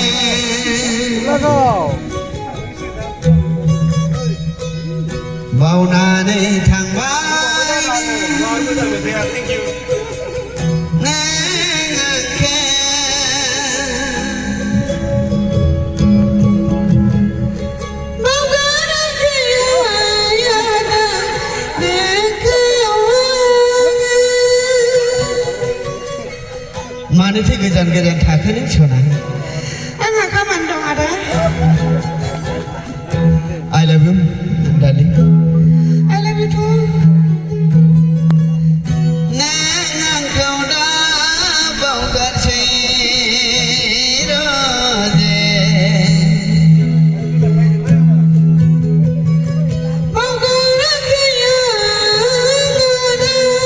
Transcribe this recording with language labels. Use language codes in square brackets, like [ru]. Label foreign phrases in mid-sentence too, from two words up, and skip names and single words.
[brx] बावनानै थांबाय नों आंखौ मानोथो गोजान गोजान थाखोनि सना आंहा खामानि दं आदा [en] I love you darling I love you too [brx] नों आंखौ दा बावगारसै रजे बावगाराखै आदा